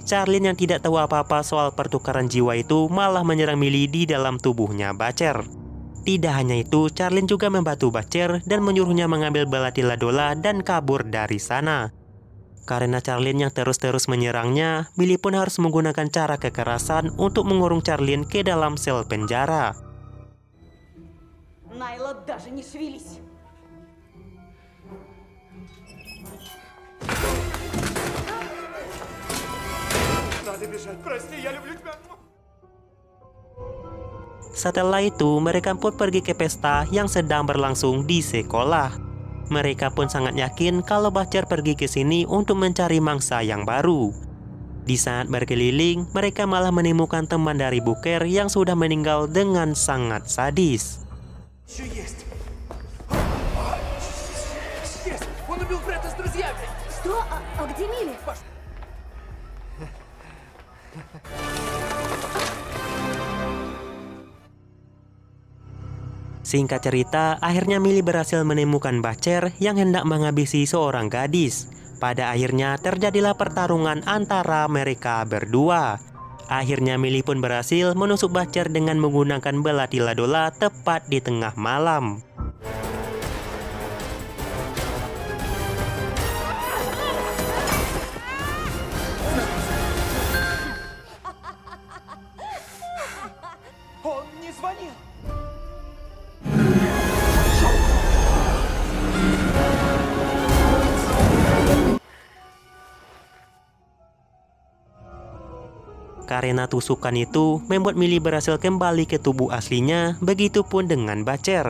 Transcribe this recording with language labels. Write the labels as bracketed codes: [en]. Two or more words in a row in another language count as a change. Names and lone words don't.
[id] Charlene yang tidak tahu apa-apa soal pertukaran jiwa itu malah menyerang Millie di dalam tubuhnya Butcher. Tidak hanya itu, Charlene juga membantu Butcher dan menyuruhnya mengambil Balatiladola dan kabur dari sana. Karena Charlene yang terus-terus menyerangnya, Millie pun harus menggunakan cara kekerasan untuk mengurung Charlene ke dalam sel penjara. [ru] Найла даже не шевелись. Надо бежать. Прости, я люблю тебя. [id] Setelah itu, mereka pun pergi ke pesta yang sedang berlangsung di sekolah. Mereka pun sangat yakin kalau Butcher pergi ke sini untuk mencari mangsa yang baru. Di saat berkeliling, mereka malah menemukan teman dari Booker yang sudah meninggal dengan sangat sadis. [ru] Еще есть. Есть. Он убил Фреда с друзьями. Что? А где Милли? [id] Singkat cerita, akhirnya Millie berhasil menemukan Butcher yang hendak menghabisi seorang gadis. Pada akhirnya terjadilah pertarungan antara mereka berdua. Akhirnya Millie pun berhasil menusuk Butcher dengan menggunakan Balatiladola tepat di tengah malam. [ru] Он не звонил. [id] Karena tusukan itu membuat Millie berhasil kembali ke tubuh aslinya, begitupun dengan Butcher.